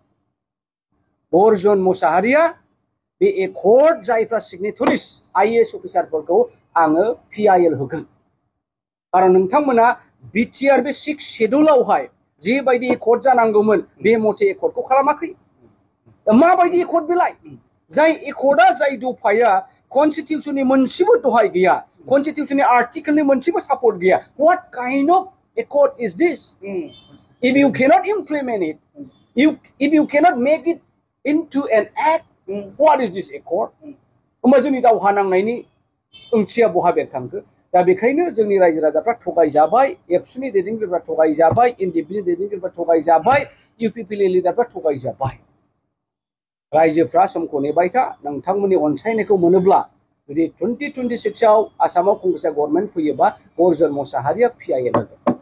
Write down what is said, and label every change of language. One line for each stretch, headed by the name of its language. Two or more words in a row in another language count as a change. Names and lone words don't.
Bodo: गर्जन मोसाहारिया बे एकर्ड जायफ्रा सिगनेटरिस आइएएस अफिसारफोरखौ आङो पिआइएल होगोन खारन नोंथांमोना बिटिआर बे 6 शेड्युलावहाय जेबायदि एकर्ड जानांगौमोन बे मथे एकर्डखौ खालामाखै माबायदि एकर्ड बेलाय जाय एकर्डआ जाय दफाया कनस्टिटिउशननि मोनसेबो दहाय गैया कनस्टिटिउशननि आर्टिकेलनि मोनसेबो सापर्ट गैया
English: what kind of accord is this if you cannot implement it if you cannot make it into an act what is this accord
Bodo: होमबा जोंनि दावहा नांनायनि ओंथिया बहा बेरखांखो दा बेखायनो जोंनि रायजो राजाफ्रा थगायजाबाय एबसुनि दैदेनगिरिफ्रा थगायजाबाय एनडिएफनि दैदेनगिरिफ्रा थगायजाबाय इउपिपिएल लिडारफ्रा थगायजाबाय रायजोफ्रा समखौ नेबाय था नोंथांमोननि अनसायनायखौ मोनोब्ला जुदि 2026आव आसामाव कंग्रेसआ गभर्नमेन्ट फैयोबा गर्जन मोसाहारिया पिआइएल होगोन